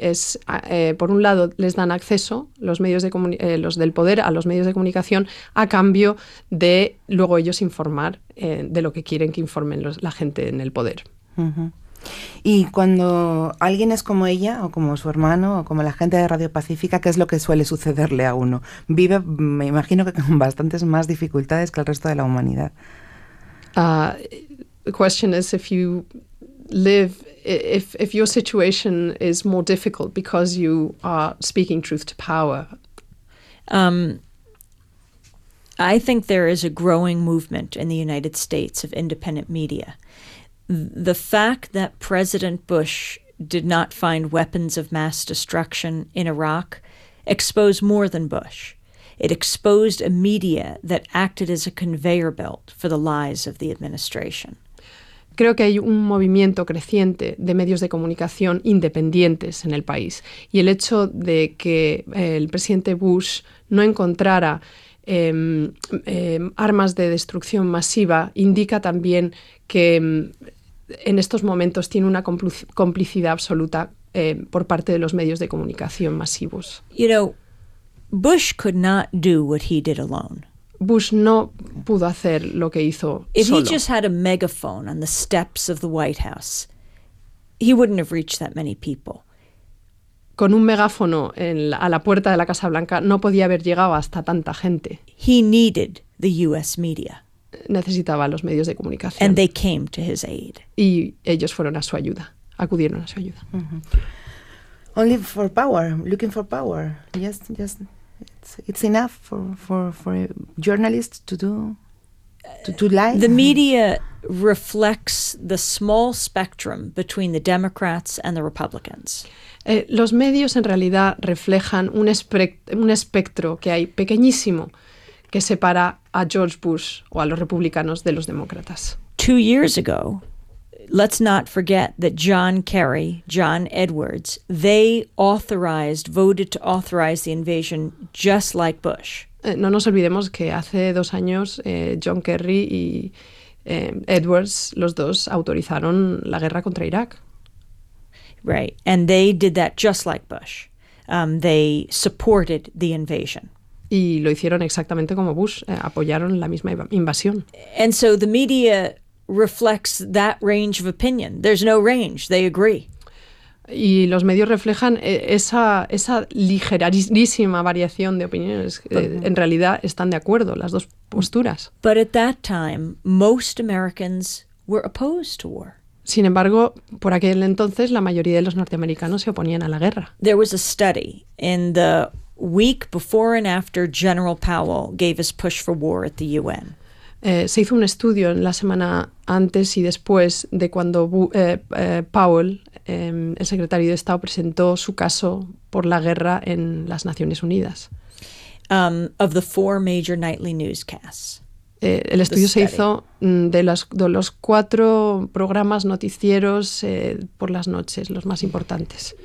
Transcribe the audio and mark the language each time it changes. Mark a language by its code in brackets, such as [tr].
[es] Es, por un lado, les dan acceso los medios de los del poder a los medios de comunicación a cambio de luego ellos informar de lo que quieren que informen la gente en el poder. Uh-huh. Y cuando alguien es como ella, o como su hermano, o como la gente de Radio Pacífica, ¿qué es lo que suele sucederle a uno? Vive, me imagino, que con bastantes más dificultades que el resto de la humanidad. [en] The question is, if you live, if your situation is more difficult because you are speaking truth to power. I think there is a growing movement in the United States of independent media. The fact that President Bush did not find weapons of mass destruction in Iraq exposed more than Bush. It exposed a media that acted as a conveyor belt for the lies of the administration. [es] Creo que hay un movimiento creciente de medios de comunicación independientes en el país. Y el hecho de que el presidente Bush no encontrara armas de destrucción masiva indica también que en estos momentos tiene una complicidad absoluta por parte de los medios de comunicación masivos. [en] You know, Bush could not do what he did alone. [es] Bush no pudo hacer lo que hizo [en] if [es] solo. [en] If he just had a megaphone on the steps of the White House, he wouldn't have reached that many people. [es] Con un megáfono a la puerta de la Casa Blanca no podía haber llegado hasta tanta gente. [en] He needed the US media. [es] Necesitaba los medios de comunicación. [en] And they came to his aid. [es] Y ellos fueron a su ayuda, acudieron a su ayuda. [en] Mm-hmm. Only for power, looking for power. Yes, yes. It's enough for journalists to lie. The media reflects the small spectrum between the Democrats and the Republicans. [es] Los medios en realidad reflejan un espectro que hay pequeñísimo que separa a George Bush o a los republicanos de los demócratas. [en] 2 years ago, let's not forget that John Kerry, John Edwards, they voted to authorize the invasion just like Bush. [es] No nos olvidemos que hace 2 años John Kerry y Edwards, los dos, autorizaron la guerra contra Irak. [en] Right, and they did that just like Bush. They supported the invasion. [es] Y lo hicieron exactamente como Bush, apoyaron la misma invasión. [en] And so the media reflects that range of opinion. There's no range. They agree. [es] Y los medios reflejan esa ligerísima variación de opiniones. En realidad están de acuerdo las dos posturas. [en] But at that time, most Americans were opposed to war. [es] Sin embargo, por aquel entonces, la mayoría de los norteamericanos se oponían a la guerra. [en] There was a study in the week before and after General Powell gave his push for war at the UN. [es] Se hizo un estudio en la semana antes y después de cuando Powell, el secretario de Estado, presentó su caso por la guerra en las Naciones Unidas. [en] Of the four major nightly newscasts. [es] El estudio se hizo de los cuatro programas noticieros por las noches, los más importantes.